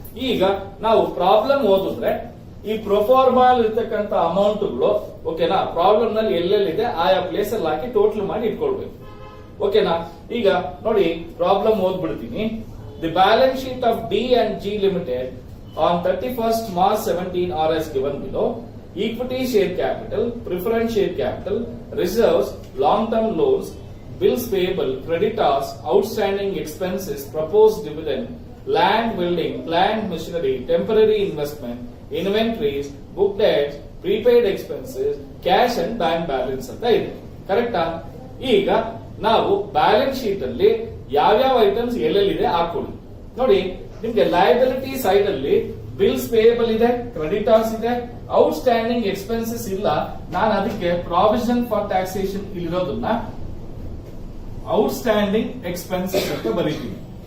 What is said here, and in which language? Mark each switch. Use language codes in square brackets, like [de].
[kn] ಈಗ ನಾವು ಪ್ರಾಬ್ಲಮ್ ಓದಿದ್ರೆ ಈ ಪ್ರೊಫಾರ್ಮಾಲ್ ಇರ್ತಕ್ಕಂಥ ಅಮೌಂಟ್ಗಳು, ಓಕೆನಾ, ಪ್ರಾಬ್ಲಮ್ ನಲ್ಲಿ ಎಲ್ಲೆಲ್ಲಿದೆ ಆಯಾ ಪ್ಲೇಸ್ ಅಲ್ಲಿ ಹಾಕಿ ಟೋಟಲ್ ಮಾಡಿ ಇಟ್ಕೊಳ್ಬೇಕು. ಓಕೆನಾ? ಈಗ ನೋಡಿ, problem ಓದ್ಬಿಡ್ತೀನಿ. [en] The balance sheet of D and G limited on 31st March 17 are as given below. Equity share capital, preference share capital, reserves, long-term loans, bills payable, creditors, outstanding expenses, proposed dividend, land building, plant machinery, temporary investment, inventories, book debts, prepaid expenses, cash and bank balance [kn] ಅಂತ ಇದೆ. ಕರೆಕ್ಟಾ? ಈಗ ನಾವು balance sheet ಅಲ್ಲಿ ಯಾವ್ಯಾವ items ಎಲ್ಲೆಲ್ಲಿದೆ ಹಾಕೊಳ್ಳಿ. ನೋಡಿ, ನಿಮ್ಗೆ ಲಯಬಿಲಿಟಿ ಸೈಡ್ ಅಲ್ಲಿ ಬಿಲ್ಸ್ ಪೇಯಬಲ್ ಇದೆ, ಕ್ರೆಡಿಟರ್ಸ್ ಇದೆ, ಔಟ್ಸ್ಟ್ಯಾಂಡಿಂಗ್ ಎಕ್ಸ್ಪೆನ್ಸಸ್ ಇಲ್ಲ. ನಾನು ಅದಕ್ಕೆ provision for taxation ಇಲ್ಲಿರೋದನ್ನ outstanding expenses ಅಂತ ಬರೀತೀನಿ.